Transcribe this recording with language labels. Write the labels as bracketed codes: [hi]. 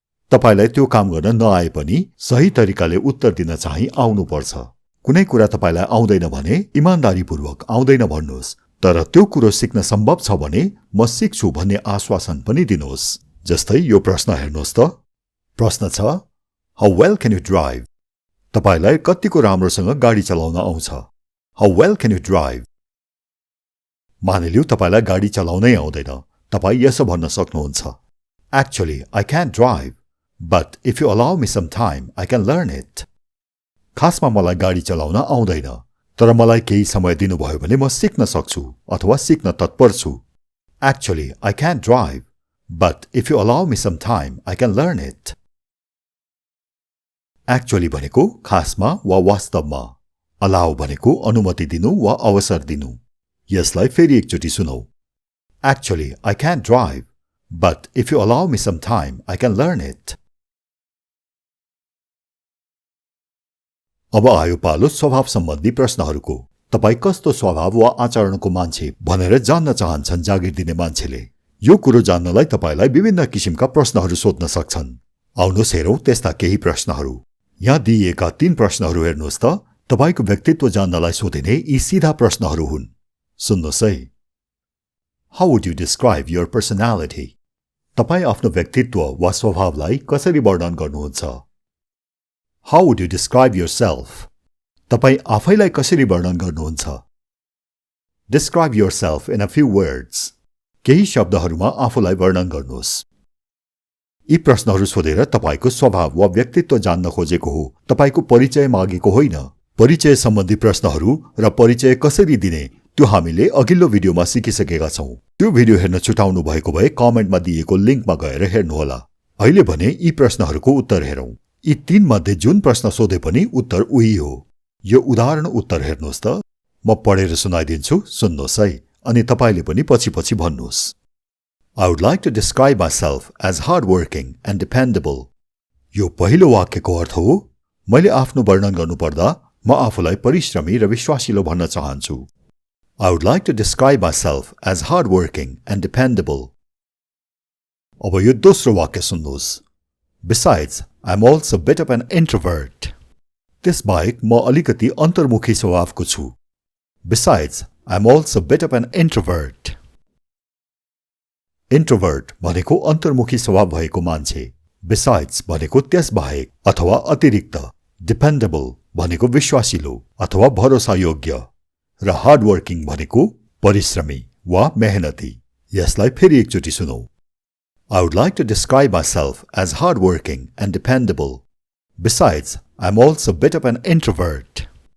[ne] तपाईलाई त्यो काम गर्न नआए पनि सही तरिकाले उत्तर दिन चाहिँ आउनुपर्छ. कुनै कुरा तपाईलाई आउँदैन भने इमानदारीपूर्वक आउँदैन भन्नुहोस्, तर त्यो कुरो सिक्न सम्भव छ भने म सिक्छु भन्ने आश्वासन पनि दिनुहोस्. जस्तै यो प्रश्न हेर्नुहोस् त. प्रश्न छ, [en] How well can you drive? [ne] तपाईलाई कतिको राम्रोसँग गाडी चलाउन आउँछ? [en] How well can you drive? [ne] मानिलिऊ तपाईलाई गाडी चलाउनै आउँदैन. तपाई यसो भन्न सक्नुहुन्छ, [en] Actually, I can't drive, but if you allow me some time, I can learn it. [ne] खासमा मलाई गाडी चलाउन आउँदैन, तर मलाई केही समय दिनुभयो भने म सिक्न सक्छु अथवा सिक्न तत्पर छु. [en] Actually, I can't drive, but if you allow me some time, I can learn it. [ne] Actually भनेको खासमा वा वास्तवमा. Allow भनेको अनुमति दिनु वा अवसर दिनु. यसलाई फेरि एकचोटि सुनौ. [en] Actually, I can't drive, but if you allow me some time, I can learn it. [ne] अब आयो पालो स्वभाव सम्बन्धी प्रश्नहरूको. तपाई कस्तो स्वभाव वा आचरणको मान्छे भनेर जान्न चाहन्छन् जागिर दिने मान्छेले. यो कुरो जान्नलाई तपाईलाई विभिन्न किसिमका प्रश्नहरू सोध्न सक्छन्. आउनुहोस् हेरौं त्यस्ता केही प्रश्नहरू. यहाँ दिइएका 3 प्रश्नहरू हेर्नुहोस् त. तपाईको व्यक्तित्व जान्नलाई सोधिने यी सीधा प्रश्नहरू हुन्. सुन्नुहोस् है. [en] How would you describe your personality? [ne] तपाई आफ्नो व्यक्तित्व वा स्वभावलाई कसरी वर्णन गर्नुहुन्छ? [en] How would you describe yourself? [ne] तपाई आफैलाई कसरी वर्णन गर्नुहुन्छ? [en] Describe yourself in a few words. [ne] केही शब्दहरूमा आफूलाई वर्णन गर्नुहोस्. यी प्रश्नहरू सोधेर तपाईको स्वभाव वा व्यक्तित्व जान्न खोजेको हो, तपाईको परिचय मागेको होइन. परिचय सम्बन्धी प्रश्नहरू र परिचय कसरी दिने त्यो हामीले अघिल्लो भिडियोमा सिकिसकेका छौं. त्यो भिडियो हेर्न छुटाउनु भएको भए कमेन्टमा दिएको लिंकमा गएर हेर्नुहोला. अहिले भने यी प्रश्नहरूको उत्तर हेरौं. यी 3 मध्ये जुन प्रश्न सोधे पनि उत्तर उही हो. यो उदाहरण उत्तर हेर्नुहोस् त. म पढेर सुनाइदिन्छु, सुन्नुहोस् है, अनि तपाईले पनि पछि-पछि भन्नुहोस्. [en] I would like to describe myself as hardworking and dependable. [ne] यो पहिलो वाक्यको अर्थ हो. मैले आफ्नो वर्णन गर्नुपर्दा म आफूलाई परिश्रमी र विश्वासिलो भन्न चाहन्छु. [en] I would like to describe myself as hardworking and dependable. [ne] अब यो दोस्रो वाक्य सुन्नुहोस्. [en] Besides, I'm also a bit of an introvert. [ne] त्यसबाहेक म अलिकति अन्तर्मुखी स्वभावको छु. [en] Besides, I'm also a bit of an introvert. [ne] Introvert भनेको अन्तर्मुखी स्वभाव भएको मान्छे. Besides भनेको त्यसबाहेक अथवा अतिरिक्त. Dependable भनेको विश्वासिलो अथवा भरोसायोग्य. र hardworking भनेको परिश्रमी वा मेहनती. यसलाई फेरि एकचोटि सुनौ. [en] I would like to describe myself as hardworking and dependable. Besides, I'm also a bit of an introvert.